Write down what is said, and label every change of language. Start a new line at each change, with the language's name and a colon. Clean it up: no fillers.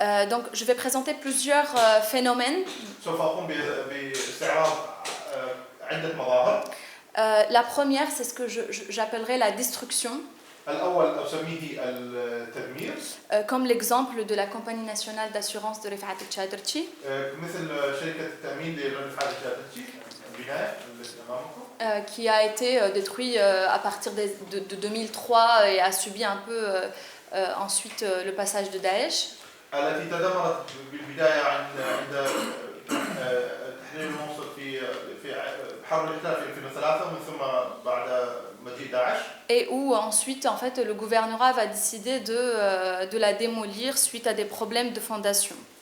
French: Donc, je vais présenter plusieurs phénomènes.
Arabic: سوف أقوم باستعراض عدة مظاهر.
French: La première, c'est ce que j'appellerais la destruction.
Arabic: الأول أسميه التدمير.
French: Comme l'exemple de la compagnie nationale d'assurance de Rifat el-Chadrchi.
Arabic: مثل شركة التأمين لرفعت الشادرتشي البناية التي أمامكم.
French: Qui a été détruit à partir de 2003 et a subi un peu ensuite le passage de Daesh.
Arabic: التي تدمرت بالبداية عند تحرير الموصل في حرب الاحتلال في 2003 ومن ثم بعد مجيء داعش.
French: Et où ensuite en fait le gouvernorat va décider de la démolir suite à des problèmes de fondation.